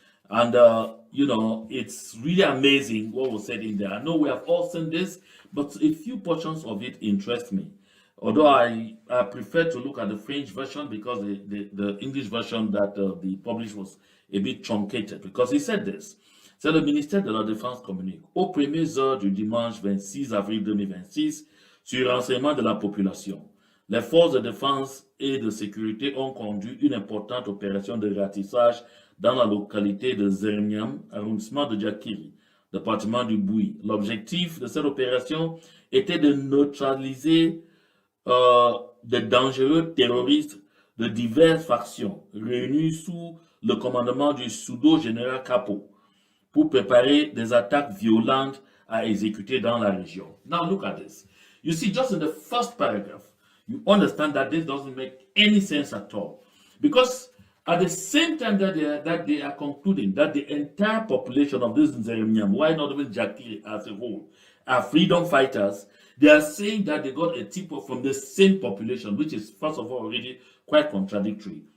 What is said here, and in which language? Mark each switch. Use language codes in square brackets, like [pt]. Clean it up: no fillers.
[en] And, it's really amazing what was said in there. I know we have all seen this, but a few portions of it interest me. Although I prefer to look at the French version, because the English version that they published was a bit truncated. Because he said this. [fr] C'est le ministère de la Défense communique aux premières heures du dimanche 26 avril 2026 sur renseignement de la population. Les forces de défense et de sécurité ont conduit une importante opération de ratissage dans la localité de Zermiam, arrondissement de Jakiri, département du Bouy. L'objectif de cette opération était de neutraliser de dangereux terroristes de diverses factions réunis sous le commandement du pseudo-général Capo pour préparer des attaques violentes à exécuter dans la région. [en] Now look at this. You see, just in the first paragraph, you understand that this doesn't make any sense at all. Because at the same time that they are concluding that the entire population of this Nzeremiam, why not even Jakiri as a whole, are freedom fighters, they are saying that they got a tip-off from the same population, which is, first of all, already quite contradictory.